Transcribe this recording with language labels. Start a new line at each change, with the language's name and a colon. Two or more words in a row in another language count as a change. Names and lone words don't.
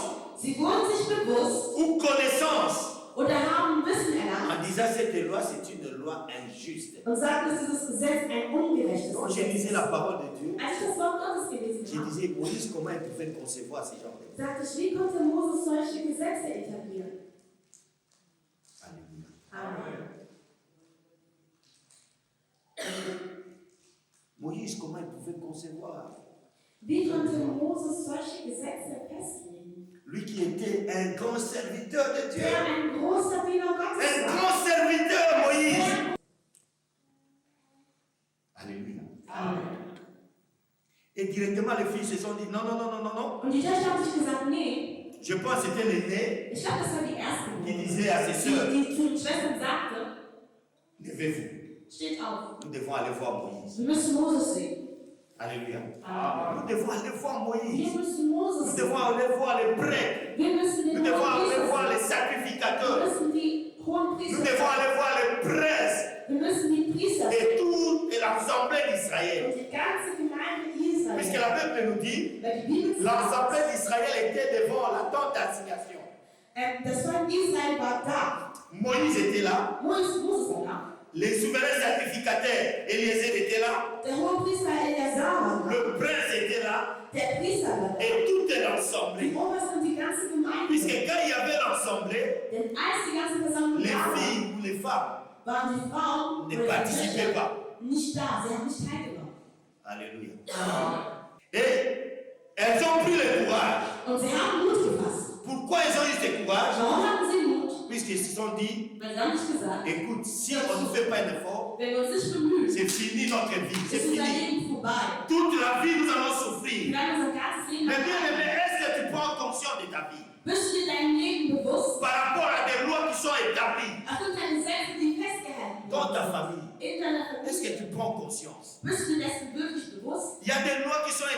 German: Sie wurden sich bewusst
French: ou connaissance
German: oder haben Wissen erlangt
French: en disant cette loi, c'est une loi injuste.
German: und sagten, dass dieses Gesetz ein ungerechtes
French: Quand j'ai
German: Gesetz
French: lisé
German: ist.
French: la parole de Dieu,
German: Als ich das Wort Gottes gelesen
French: je
German: habe,
French: disais, Moïse, comment il pouvait concevoir ce genre de choses?
German: sagte ich, wie konnte Moses solche Gesetze etablieren?
French: Alléluia. Amen. Moïse, comment il pouvait concevoir? Wie konnte Moses solche Gesetze festlegen? Lui qui était un grand serviteur de Dieu.
German: Der ein großer Diener Gottes
French: Un
German: war.
French: grand serviteur, Moïse. Alléluia. Amen. Et directement, les filles se sont dit, non, non, non, non, non, non.
German: Und die Töchter haben sich gesagt, nee,
French: Je pense que c'était l'aîné
German: ich glaube, das war die erste
French: qui
German: Gruppe,
French: disait à ses sœurs,
German: die zu den Schwestern sagte,
French: levez-vous,
German: steht auf,
French: nous devons aller voir Moïse.
German: wir müssen Moses sehen.
French: Alléluia. Amen. Nous devons aller voir Moïse.
German: Wir müssen Moses
French: Nous
German: sehen.
French: devons aller voir les prêtres.
German: Wir müssen
French: Nous
German: den
French: devons aller
German: Hohenpriester
French: voir les
German: sehen. Wir
French: sacrificateurs.
German: müssen die
French: Nous
German: Hohenpriester
French: devons
German: sehen.
French: aller voir les princes
German: Wir müssen die Priester sehen.
French: et toute l'assemblée d'Israël.
German: Und die ganze Gemeinde
French: Puisque
German: Israel.
French: la Bible nous dit,
German: Weil die Bibel
French: l'assemblée
German: sagt,
French: d'Israël était devant la tente d'assignation.
German: das Volk Israel war da.
French: Moïse était là.
German: Moses war da.
French: Les souverains sacrificateurs, Eliezer était là.
German: Der Hohenpriester Eleazar war da.
French: Le prince était là.
German: Der Priester war da.
French: Et toute
German: Die
French: l'assemblée.
German: Obersten und die ganze
French: Puisque
German: Gemeinde.
French: quand il y avait l'assemblée,
German: Denn als die ganze Versammlung
French: les
German: da war,
French: filles ou les femmes
German: waren die Frauen
French: ne
German: oder die
French: participaient
German: Töchter
French: pas.
German: nicht da. Sie haben nicht teilgenommen.
French: Alléluia. Amen. Et elles ont pris le courage.
German: Und sie haben Mut gefasst.
French: Pourquoi elles ont eu ce courage?
German: Warum hatten sie Mut?
French: Puisqu'ils se sont dit,
German: Weil sie haben nicht gesagt,
French: écoute, si on ne fait pas un effort,
German: wenn wir uns nicht bemühen,
French: c'est fini notre vie, c'est
German: ist unser
French: fini.
German: Leben vorbei.
French: Toute la vie, nous allons
German: Wir
French: souffrir.
German: werden unser ganzes Leben
French: Mais bien aimé, est-ce que tu prends conscience de ta vie
German: Bist du dir dein Leben bewusst?
French: par rapport à des lois qui sont établies
German: Aufgrund deiner Gesetze, die festgehalten
French: dans ta
German: wurden.
French: famille?
German: In deiner
French: Est-ce
German: Familie.
French: que tu prends conscience?
German: Bist du dessen wirklich bewusst?
French: Il y a des lois qui sont